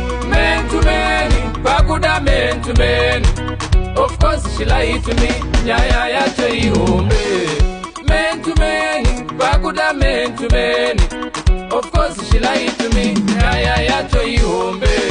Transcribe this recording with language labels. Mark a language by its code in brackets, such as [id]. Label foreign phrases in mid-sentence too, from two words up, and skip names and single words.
[en] Man to man, pakuda man to man. Of course she lied to me, [sn] nyaya yacho ihombe. [en] Man to man, pakuda man to man. Of course she lied to me, [sn] nyaya yacho ihombe.